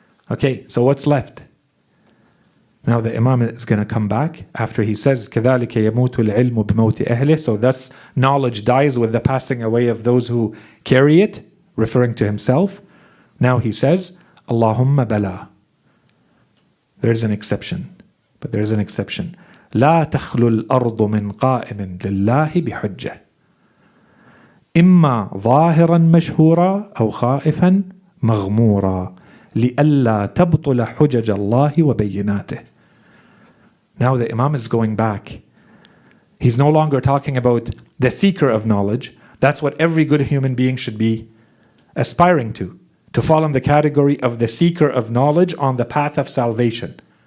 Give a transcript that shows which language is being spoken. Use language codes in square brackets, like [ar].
[en] Okay, so what's left? Now the Imam is going to come back after he says [ar] كَذَلِكَ يَمُوتُ الْعِلْمُ بِمَوْتِ أَهْلِهِ. [en] So that's knowledge dies with the passing away of those who carry it, referring to himself. Now he says [ar] Allahumma bala. [en] There's an exception, but there's an exception. [ar] لا تخلو الأرض من قائم لله بحجة إما ظاهرا مشهورا أو خائفا مغمورا لئلا تبطل حجج الله وبيناته. [en] Now the Imam is going back. He's no longer talking about the seeker of knowledge. That's what every good human being should be aspiring to fall in the category of the seeker of knowledge on the path of salvation.